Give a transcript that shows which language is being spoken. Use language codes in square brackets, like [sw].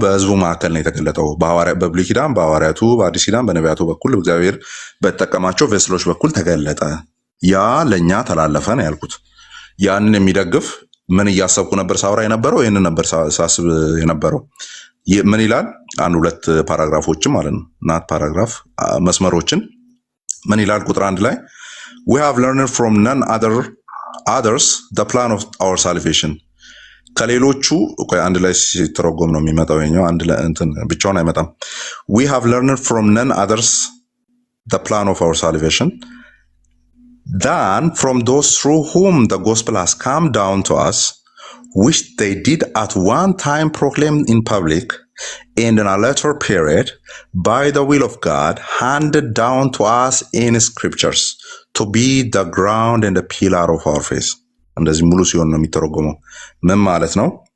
[am] በህዝቡ መካከል ነው የተገለጠው። በብሉይ ኪዳን በሐዋርያቱ፣ በአዲስ ኪዳን በነቢያቱ በኩል እግዚአብሔር በተጠቀማቸው ቬስሎች በኩል ተገለጠ። ያ ለኛ ተላለፈ ነው ያልኩት። ያንን የሚደግፍ ምን እያሰብኩ ነበር ሳውራ የነበረው? ይህንን ነበር ሳስብ የነበረው። ምን ይላል? አንድ ሁለት ፓራግራፎችን ማለት ነው፣ ናት ፓራግራፍ መስመሮችን። ምን ይላል? [en] ቁጥር 1 ላይ we have learned from none others the plan of our salvation። [am] ከሌሎቹ አንድ ላይ ሲተረጎም ነው የሚመጣው። የኛው አንድ ላይ እንትን ብቻውን አይመጣም። [en] we have learned from none others the plan of our salvation than from those through whom the gospel has come down to us, which they did at one time proclaim in public, and in a later period, by the will of God, handed down to us in scriptures, to be the ground and the pillar of our faith. [am] እንደዚህ ሙሉ ሲሆን ነው የሚተረጎመው። ምን ማለት ነው?